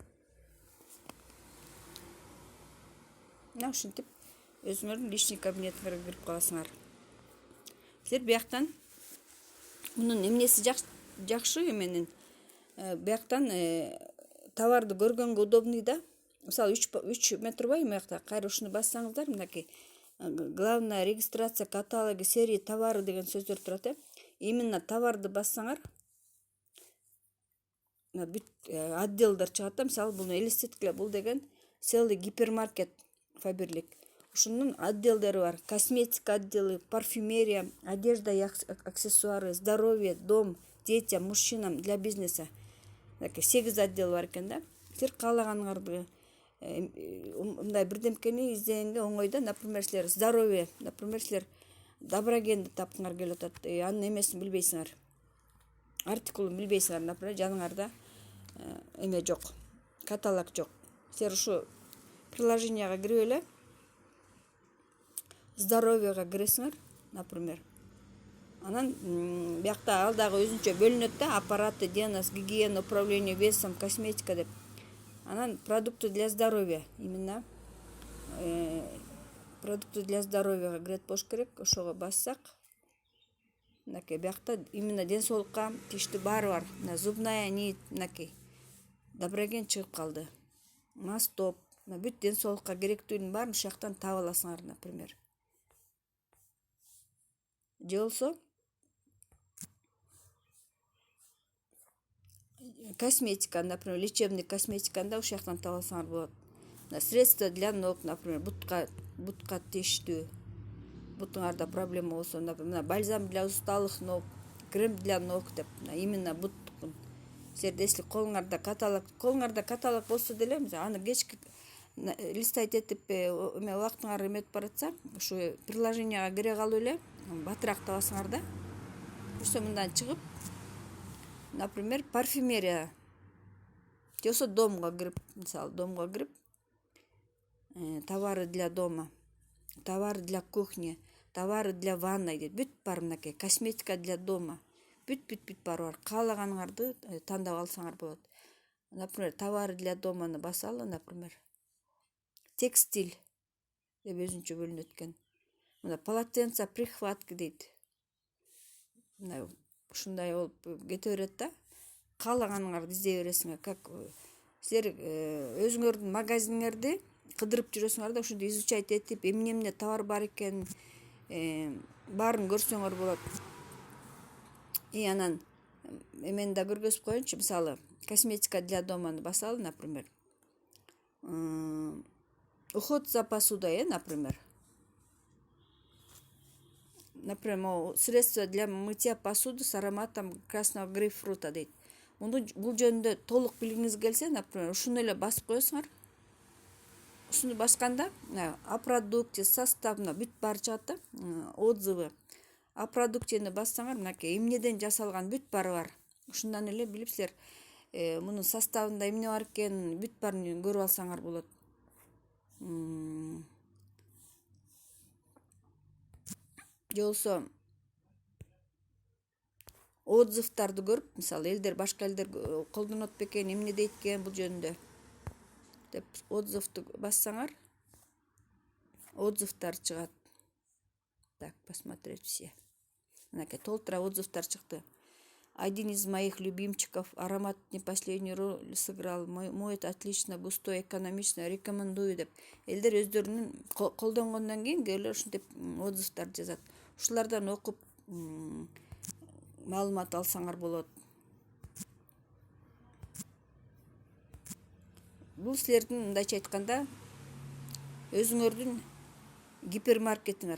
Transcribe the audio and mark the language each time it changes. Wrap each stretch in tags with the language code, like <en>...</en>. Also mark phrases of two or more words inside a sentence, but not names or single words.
<ky>Ушинтип өзүңөрдүн</ky> <ru>личный кабинетиңерге</ru> <ky>кирип каласыңар. Силер бияктан мунун эмнеси жакшы эменин бияктан товарды көргөнгө удобный да. Мисалы 3 метр бай мыякта. Кайра ушуну бассаңыздар, мынакей</ky> <ru>главная регистрация каталоги серии товары</ru> <ky>деген сөздөр турат. Именно товарды бассаңар, бүт отделдер чыгат да. Мисалы, буну элестеткиле, бул деген целый гипермаркет Faberlic. Ушунун отделдери бар.</ky> <ru>Косметика отделы, парфюмерия, одежда и аксессуары, здоровье, дом, детям, мужчинам, для бизнеса.</ru> <ky>8 отдел бар экен да. Силер каалаганыңарды мындай бирдемкени издегенге оңой да. Например, силер здоровье, например, силер доброгенди тапкыңар келип атат. Анын эмесин билбейсиңер. Артикулун билбейсиңер, например, жаныңарда эме жок, каталог жок. Силер ушу приложенияга кирип эле здоровьега киресиңер, например. Анан биякта ал дагы өзүнчө бөлүнөт да,</ky> <ru>аппараты, диагноз, гигиена, управление весом, косметика</ru> <ky>деп. Анан</ky> <ru>продукты для здоровья, именно продукты для здоровьяга</ru> <ky>кирет болуш керек. Ошого бассак, мынакей биякта именно ден соолукка тийиштүү баары бар.</ky> <ru>Зубная нить,</ru> <ky>мынакей доброген чыгып калды. Мастоп, бүт ден соолукка керектүүнүн баарын ушул жактан таап аласыңар, например. Же болсо косметика, например,</ky> <ru>лечебный косметиканы</ru> <ky>да ушул жактан таап алсаңар болот.</ky> <ru>Средства для ног, например,</ru> <ky>бутка тийиштүү. Бутуңарда проблема болсо,</ky> <ru>например, бальзам для усталых ног, крем для ног деп, именно буттукун.</ru> <ky>Силерде если колуңарда каталог болсо деле, аны кечки листать этип убактыңар эметип баратса, ушу приложенияга кире калып эле батыраак табасыңар да. Ошо мындан чыгып, например, парфюмерия. Же болсо домго кирип, мисалы, домго кирип,</ky> <ru>товары для дома, товары для кухни, товары для ванной дейт.</ru> <ky>Бүт бар мынакей,</ky> <ru>косметика для дома.</ru> <ky>Бүт баары бар. Каалаганыңарды тандап алсаңар болот.</ky> <ru>Например, товары для доманы басалы, например.</ru> <ky>Текстиль деп өзүнчө бөлүнөт экен. Мына</ky> <ru>полотенца, прихватки</ru> <ky>дейт. Мына ушундай болуп кете берет да. Каалаганыңарды издей бересиңер. Как силер өзүңөрдүн магазиниңерди кыдырып жүрөсүңөр да, ушунду изучать этип, эмне товар бар экен баарын көрсөңөр болот. И анан эмени да көргөзүп коеюнчу.</ky> <ru>Мисалы, косметика для доманы басалы, например. Уход за посудой, например. Например, могу средство для мытья посуды с ароматом красного грейпфрута дейт.</ru> <ky>Бул жөнүндө толук билгиңиз келсе, например, ушуну эле басып коесуңар. Ушуну басканда</ky> <ru>о продукте,</ru> <ky>составына бүт баары чыгат да, отзывы.</ky> <ru>О продуктени</ru> <ky>бассаңар, мынакей эмнеден жасалган бүт баары бар. Ушундан эле билипсиздер, мунун составында эмне бар экенин бүт баарын көрүп алсаңар болот. Же болбосо отзывдарды көрүп, мисалы, элдер, башка элдер колдонот бекен, эмне дейт экен бул жөнүндө деп отзывды бассаңар, отзывдар чыгат.</ky> <ru>Так, посмотреть все.</ru> <ky>Мынакей толтура отзывдар чыкты.</ky> <ru>Один из моих любимчиков. Аромат не последнюю роль сыграл. Моет отлично, густой, экономично. Рекомендую деп.</ru> <ky>Элдер өздөрүнүн колдонгондон кийин келип ушинтип отзывдар жазат. Ушулардан окуп маалымат алсаңар болот. Бул силердин, мындайча айтканда, өзүңөрдүн гипермаркетиңер.</ky>